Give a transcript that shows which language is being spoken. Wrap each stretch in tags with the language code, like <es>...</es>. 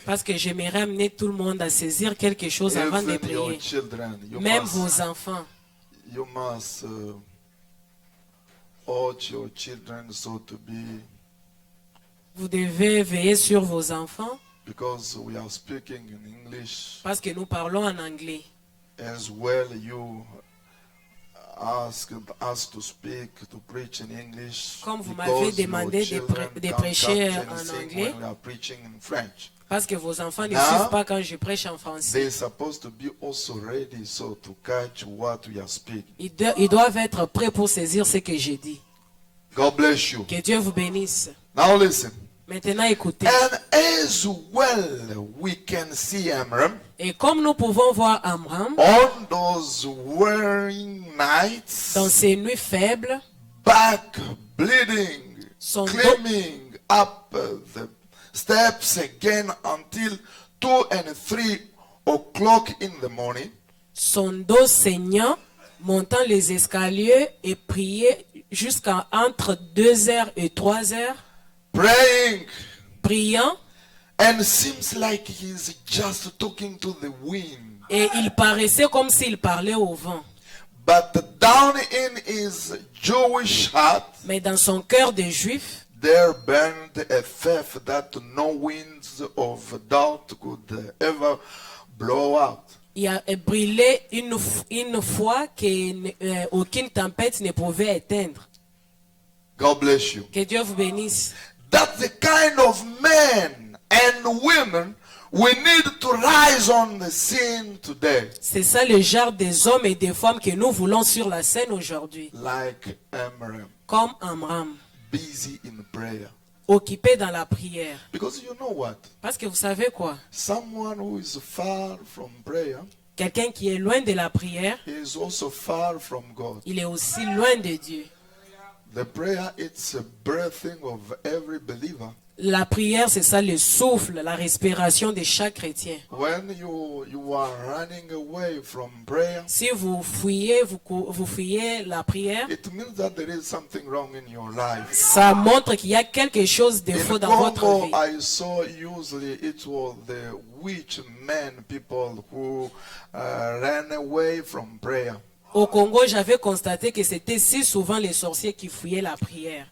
<fr>parce que j'aimerais amener tout le monde à saisir quelque chose avant de</fr> <en>Even your</en> <fr>prier.</fr> <en>children,</en> <fr>Même vos enfants.</fr> <en>you must urge your children so to be,</en> <fr>Vous devez veiller sur vos enfants</fr> <en>because we are speaking in English</en> <fr>parce que nous parlons en anglais.</fr> <en>as well. You ask us to speak, to preach in English.</en> <fr>Comme vous</fr> <en>because</en> <fr>m'avez</fr> <en>your</en> <fr>demandé de</fr> <en>children can't</en> <fr>prêcher</fr> <en>catch</en> <fr>en</fr> <en>anything</en> <fr>anglais.</fr> <en>when we are preaching in French.</en> <fr>Parce que vos enfants ne</fr> <en>Now,</en> <fr>suivent pas quand je prêche en français.</fr> <en>They're supposed to be also ready so to catch what we are speaking.</en> <fr>Ils doivent être prêts pour saisir ce que j'ai dit.</fr> <en>God bless you.</en> <fr>Que Dieu vous bénisse.</fr> <en>Now listen.</en> <fr>Maintenant, écoutez.</fr> <en>And as well we can see Amram</en> <fr>Et comme nous pouvons voir Amram,</fr> <en>on those wearing nights,</en> <fr>dans ces nuits faibles,</fr> <en>back bleeding,</en> <fr>Son</fr> <en>climbing up the steps again until 2 and 3 o'clock in the morning,</en> <fr>son dos saignant, montant les escaliers et prier jusqu'à entre 2 heures et 3 heures,</fr> <en>praying,</en> <fr>priant,</fr> <en>and seems like he's just talking to the wind.</en> <fr>et il paraissait comme s'il parlait au vent.</fr> <en>But down in his Jewish heart,</en> <fr>Mais dans son cœur de juif,</fr> <en>there burned a faith that no winds of doubt could ever blow out.</en> <fr>il a brûlé une foi qu'aucune tempête ne pouvait éteindre.</fr> <en>God bless you.</en> <fr>Que Dieu vous bénisse.</fr> <en>That's the kind of men and women we need to rise on the scene today.</en> <fr>C'est ça le genre des hommes et des femmes que nous voulons sur la scène aujourd'hui.</fr> <en>Like Amram,</en> <fr>Comme Amram,</fr> <en>busy in prayer.</en> <fr>occupés dans la prière.</fr> <en>Because you know what?</en> <fr>Parce que vous savez quoi?</fr> <en>Someone who is far from prayer</en> <fr>Quelqu'un qui est loin de la prière,</fr> <en>is also far from God.</en> <fr>il est aussi loin de Dieu.</fr> <en>The prayer, it's a breathing of every believer.</en> <fr>La prière, c'est ça le souffle, la respiration de chaque chrétien.</fr> <en>When you are running away from prayer,</en> <fr>Si vous fuyez, vous fuyez la prière,</fr> <en>it means that there is something wrong in your life.</en> <fr>ça montre qu'il y a quelque chose de faux</fr> <en>In</en> <fr>dans votre Congo, vie.</fr> <en>I saw usually it was the witch men people who ran away from prayer.</en> <fr>Au Congo, j'avais constaté que c'était si souvent les sorciers qui fuyaient la prière.</fr>